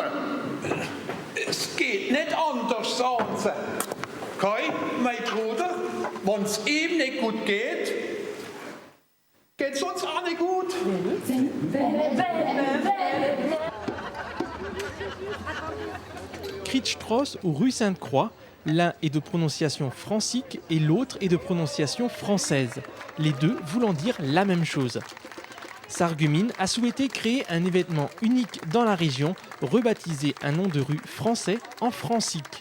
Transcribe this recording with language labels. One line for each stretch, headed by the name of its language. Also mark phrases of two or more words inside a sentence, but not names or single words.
German: Es geht nicht anders, sagen sie. Kai, mein Bruder, wenn's ihm nicht gut geht, geht's uns auch nicht gut.
French: Kritzstross ou rue Sainte-Croix, l'un est de prononciation francique et l'autre est de prononciation française, les deux voulant dire la même chose. Sarreguemines a souhaité créer un événement unique dans la région, rebaptisé un nom de rue français en francique.